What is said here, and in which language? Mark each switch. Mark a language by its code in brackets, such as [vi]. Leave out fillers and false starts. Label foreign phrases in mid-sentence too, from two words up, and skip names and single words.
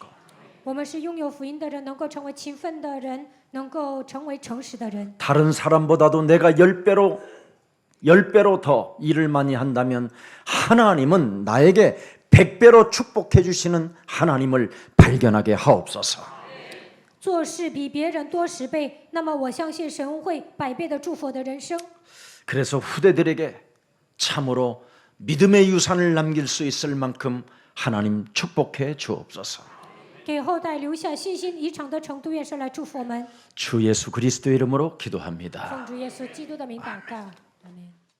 [zh] 我们是拥有福音的人，能够成为勤奋的人，能够成为诚实的人。 [ko] 다른 사람보다도 내가 10배로 더 일을 많이 한다면 하나님은 나에게 100배로 축복해 주시는 하나님을 발견하게 하옵소서. [zh] 做事比别人多10倍，那么我相信神会100倍的祝福我的人生。 [ko] 그래서 후대들에게 참으로 믿음의 유산을 남길 수 있을 만큼 하나님 축복해 주옵소서. [zh] 给后代留下信心遗产的程度，愿神来祝福我们。 [ko] 주 예수 그리스도의 이름으로 기도합니다. [zh] 奉主耶稣基督的名祷告，阿门。